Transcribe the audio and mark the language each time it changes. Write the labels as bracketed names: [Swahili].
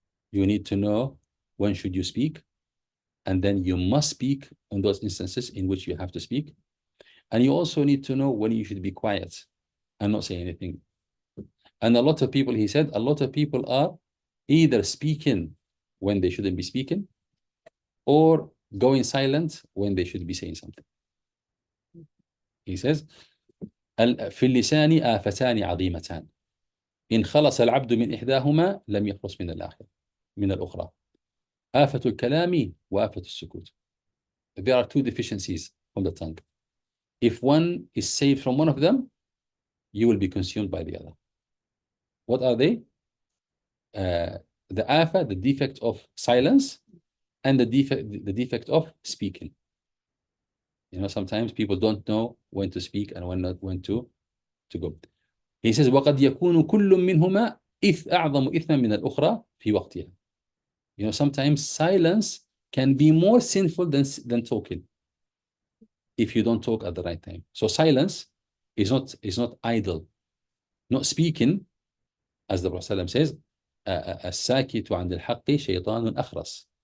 [English] You need to know when should you speak, and then you must speak on those instances in which you have to speak. And you also need to know when you should be quiet and not say anything. And a lot of people, he said, a lot of people are either speaking when they shouldn't be speaking or going silent when they should be saying something. He says, [Arabic] في اللسان آفتان عظيمتان إن خلص العبد من إحداهما لم يخلص من الأخرى آفة الكلام وآفة السكوت. [English] There are two deficiencies from the tongue. If one is saved from one of them, you will be consumed by the other. What are they? The afa, the defect of silence, and the defect of speaking. You know, sometimes people don't know when to speak and when to go. He says, [Arabic] وَقَدْ يَكُونُ كُلٌّ مِّنْهُمَا أعظم إثما من الأخرى في وقتها. [English] You know, sometimes silence can be more sinful than talking if you don't talk at the right time. So silence is not idle. Not speaking, as the Prophet ﷺ says, [Arabic] الساكت عن الحق شيطان أخرس.